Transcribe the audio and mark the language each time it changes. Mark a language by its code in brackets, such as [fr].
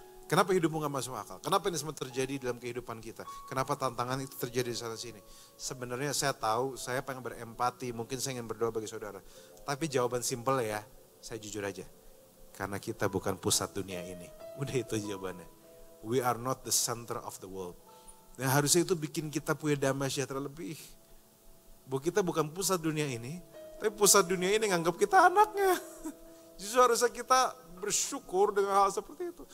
[id] Kenapa hidupmu gak masuk akal? Kenapa ini semua terjadi dalam kehidupan kita? Kenapa tantangan itu terjadi di sana sini? Sebenarnya saya tahu, saya pengen berempati, mungkin saya ingin berdoa bagi saudara. Tapi jawaban simpel ya, saya jujur aja. Karena kita bukan pusat dunia ini. Udah itu jawabannya. [en] We are not the center of the world. [id] Dan harusnya itu bikin kita punya damai sejahtera lebih. Bahwa kita bukan pusat dunia ini, tapi pusat dunia ini nganggap kita anaknya. Justru harusnya kita bersyukur dengan hal seperti itu.